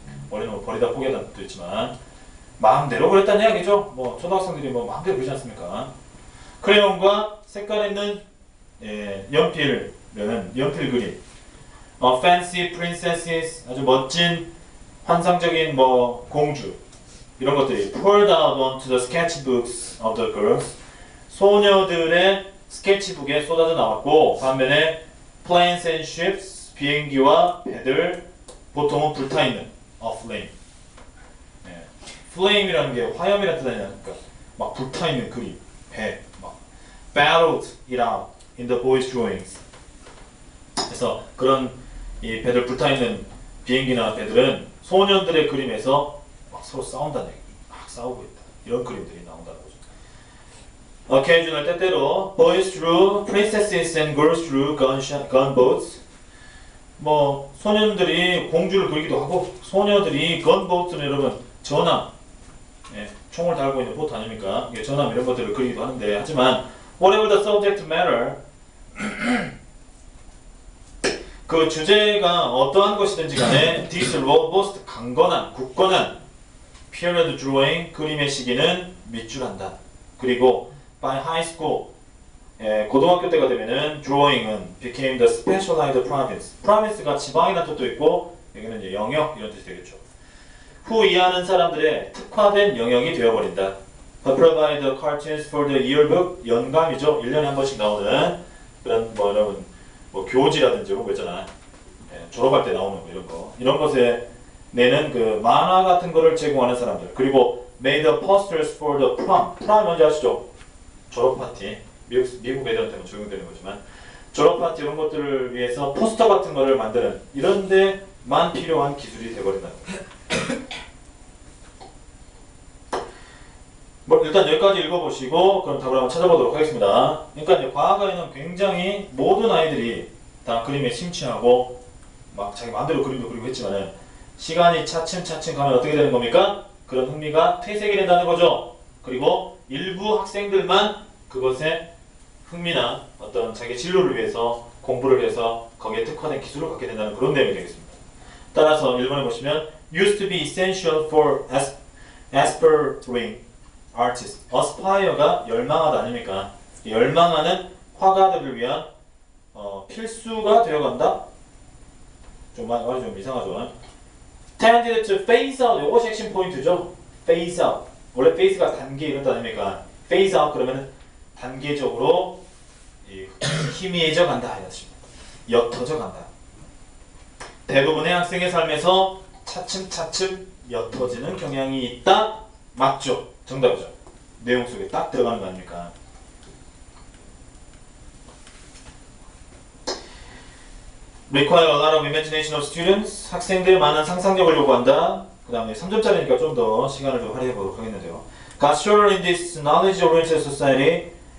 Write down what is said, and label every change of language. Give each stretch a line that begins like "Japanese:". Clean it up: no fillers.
Korean: 원래는 뭐 버리다 포기하다는 뜻도 있지만 마음대로 그렸다는 이야기죠. 뭐 초등학생들이 뭐 마음대로 그리지 않습니까? 크레용과 색깔 있는 연필 그림.
English: fancy princesses,
Korean: 아주 멋진 환상적인 뭐 공주, 이런 것들이
English: poured out onto the sketchbooks of the girls.
Korean: 소녀들의 스케치북에 쏟아져 나왔고 반면에
English: planes and ships
Korean: 비행기와 배들 보통은 불타있는
English: a flame.
Korean: 네. flame이라는 게 화염이라는 뜻 아니니까 막 불타있는 그림, 배, 막
English: battled it out in the boys' drawings.
Korean: 그래서 그런 이 배들 불타있는 비행기나 배들은 소년들의 그림에서 막 서로 싸운다는 얘기, 막 싸우고 있다. 이런 그림들이 나온다는 거죠.
English: Occasional
Korean: 때때로
English: boys drew princesses and girls drew gunboats.
Korean: 뭐 소년들이 공주를 그리기도 하고 소녀들이 gunboat는 여러분 전함, 예, 총을 달고 있는 보트 아닙니까? 이게 전함 이런 것들을 그리기도 하는데 하지만
English: whatever the subject matter
Korean: 그 주제가 어떠한 것이든지 간에
English: this robust
Korean: 강건한 굳건한
English: period drawing
Korean: 그림의 시기는 밑줄한다. 그리고
English: by high school
Korean: 고등학교 때가 되면은
English: drawing은 became the specialized province.
Korean: province가 지방이라는 뜻도 있고 여기는 이제 영역 이런 뜻이 되겠죠. 후 이하는 사람들의 특화된 영역이 되어버린다.
English: provide the cartoons for the yearbook
Korean: 연감이죠. 1년에 한 번씩 나오는 그런 뭐 여러분 뭐 교지라든지 이런 거 있잖아. 졸업할 때 나오는 거 이런 것에 내는 그 만화 같은 거를 제공하는 사람들. 그리고
English: made the posters for the prom.
Korean: prom 뭔지 아시죠? 졸업 파티. 미국 애들한테는 적용되는 거지만 졸업 파티 이런 것들을 위해서 포스터 같은 거를 만드는 이런 데만 필요한 기술이 되어버린다는 거예요. 뭐 일단 여기까지 읽어보시고 그럼 답을 한번 찾아보도록 하겠습니다. 그러니까 이제 과거에는 굉장히 모든 아이들이 다 그림에 심취하고 막 자기 마음대로 그림도 그리고 했지만은 시간이 차츰차츰 가면 어떻게 되는 겁니까? 그런 흥미가 퇴색이 된다는 거죠. 그리고 일부 학생들만 그것에 흥미나 어떤 자기 진로를 위해서 공부를 해서 거기에 특화된 기술을 갖게 된다는 그런 내용이 되겠습니다. 따라서 1번에 보시면
English: used to be essential for aspiring artists.
Korean: aspire가 열망하다 아닙니까? 열망하는 화가들을 위한 필수가 되어간다? 말이 좀 이상하죠.
English: tended to phase out.
Korean: 이것이 핵심 포인트죠. phase out. 원래 phase가 단계 이런 뜻 아닙니까? phase out 그러면 단계적으로 희미해져 간다 이렇습니다. 옅어져 간다. 대부분의 학생의 삶에서 차츰차츰 옅어지는 경향이 있다. 맞죠? 정답이죠. 내용 속에 딱 들어가는 거 아닙니까?
English: require a lot of imagination of students.
Korean: 학생들 많은 상상력을 요구한다. 그 다음에 3점짜리니까 좀 더 시간을 좀 할애해 보도록 하겠는데요.
English: Got shorter in this knowledge-oriented society.